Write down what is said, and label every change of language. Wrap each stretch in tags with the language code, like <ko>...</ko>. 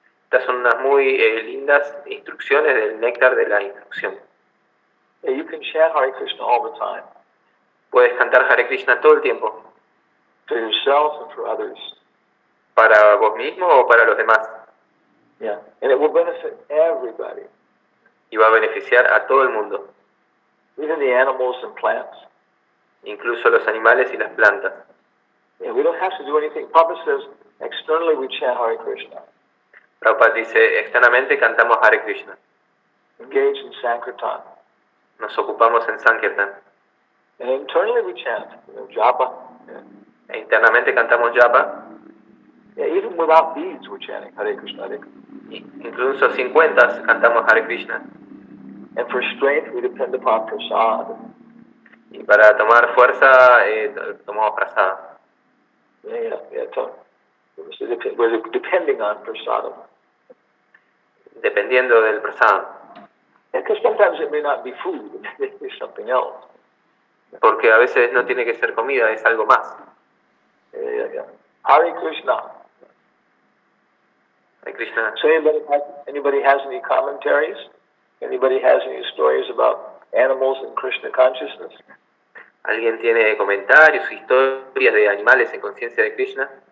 <es>Estas son unas muy lindas instrucciones del néctar de la instrucción.</es> <en>Yeah, you can chant Hare Krishna all the time.</en> <es>Puedes cantar Hare Krishna todo el tiempo.</es> <en>For yourself and for others.</en> <es>Para vos mismo o para los demás.</es> <en>Yeah, and it will benefit everybody.</en> <es>Y va a beneficiar a todo el mundo.</es> <en>Even the animals and plants.</en> <es>Incluso los animales y las plantas.</es> <en>Yeah, we don't have to do anything. Prabhupada says, externally we chant Hare Krishna.</en> <es>Prabhupada dice, externamente cantamos Hare Krishna.</es> <en>Engage in Sankirtan.</en> <es>Nos ocupamos en Sankirtan.</es> <en>And internally we chant, japa. Yeah.</en> <es>E internamente cantamos japa.</es> <en>Yeah, even without beads we're chanting Hare Krishna, Hare Krishna.</en> <es>Incluso sin cuentas cantamos Hare Krishna.</es> <en>And for strength we depend upon prasad.</en> <es>Y para tomar fuerza tomamos prasada.</es> <en>Yeah. We're depending on prasadam.</en> <es>Dependiendo del prasada.</es> <en>Because sometimes it may not be food, it may be something else.</en> <es>Porque a veces no tiene que ser comida, es algo más.</es> <en>Yeah. Hare Krishna. Hare Krishna. So anybody has any commentaries? Anybody has any stories about animals and Krishna consciousness?</en> <es>¿Alguien tiene comentarios, historias de animales en conciencia de Krishna?</es>